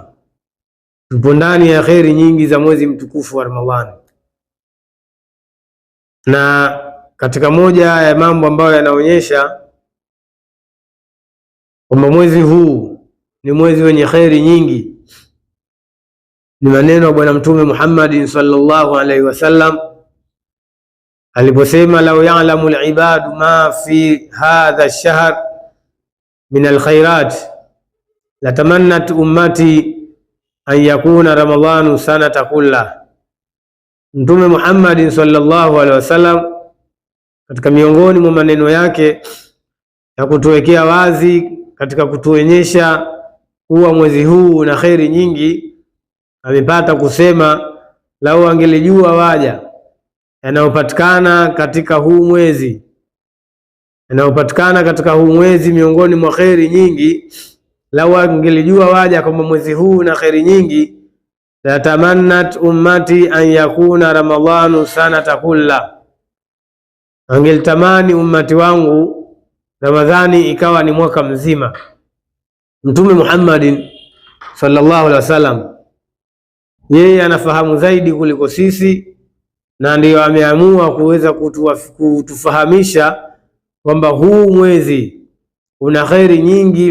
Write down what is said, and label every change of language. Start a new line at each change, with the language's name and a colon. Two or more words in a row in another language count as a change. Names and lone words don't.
Swahili: Tupo ndani ya kheri nyingi za mwezi mtukufu wa Ramadhani. Na katika moja ya mambo ambayo yanaonyesha kwamba mwezi huu ni mwezi wenye kheri nyingi ni maneno ya Bwana Mtume Muhammad
Arabic: صلى الله عليه وسلم
Swahili: aliposema,
Arabic: لو يعلم العباد ما في هذا الشهر من الخيرات لتمنت أمتي أن يكون رمضان سنة كلها.
Swahili: Mtume Muhammad
Arabic: صلى الله عليه وسلم
Swahili: katika miongoni mwa maneno yake ya kutuwekea wazi katika kutuonyesha kuwa mwezi huu una kheri nyingi, amepata kusema lau angelijua waja yanayopatikana katika huu mwezi miongoni mwa kheri nyingi, lau angelijua waja kwamba mwezi huu una kheri nyingi,
Arabic: لتمنت أمتي أن يكون رمضان سنة كلها,
Swahili: angelitamani ummati wangu Ramadhani ikawa ni mwaka mzima. Mtume Muhammad
Arabic: صلى الله عليه وسلم
Swahili: yeye anafahamu zaidi kuliko sisi, na ndiyo ameamua kuweza kutufahamisha kwamba huu mwezi una kheri nyingi.